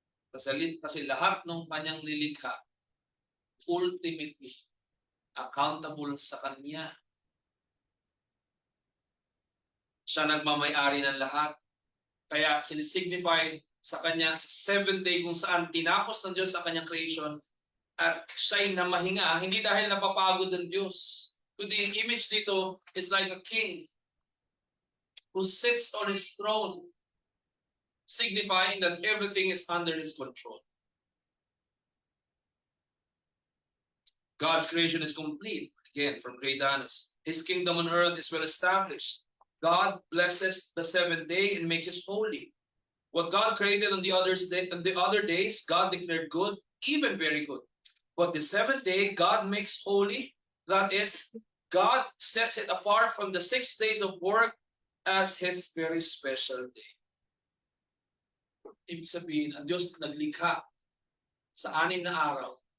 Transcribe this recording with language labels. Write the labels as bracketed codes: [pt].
[tl] Kasi lahat ng kanyang nilikha, ultimately, accountable sa Kanya. Siya nagmamay-ari ng lahat. Kaya sinisignify sa Kanya sa 7th day kung saan tinapos ng Diyos ang kanyang creation at siya'y namahinga, hindi dahil napapagod ng Diyos. Kundi yung [en] image dito is like a king who sits on his throne, signifying that everything is under his control. God's creation is complete. Again, from Great Danos. His kingdom on earth is well established. God blesses the 7th day and makes it holy. What God created on the other days, God declared good, even very good. But the 7th day, God makes holy. That is, God sets it apart from the 6 days of work as His very special day. [tl] Ibig sabihin, ang Diyos naglikha sa 6 na araw.